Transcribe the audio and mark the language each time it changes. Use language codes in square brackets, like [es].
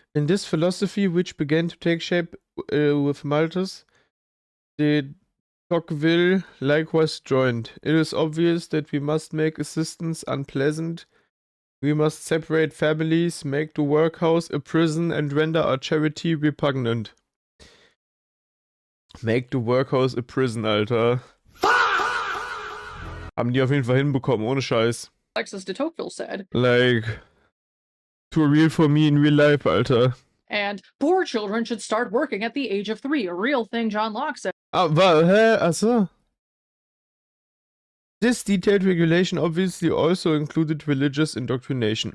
[en] In this philosophy, which began to take shape with Malthus, de Tocqueville likewise joined. It is obvious that we must make assistance unpleasant. We must separate families, make the workhouse a prison, and render our charity repugnant. Make the workhouse a prison, Alter. [de] Haben die auf jeden Fall hinbekommen, ohne Scheiß. [en] Alexis de Tocqueville said. Like, too real for me in real life, Alter. And poor children should start working at the age of 3, a real thing John Locke said. [de] Hä? Achso. [en] This detailed regulation obviously also included religious indoctrination.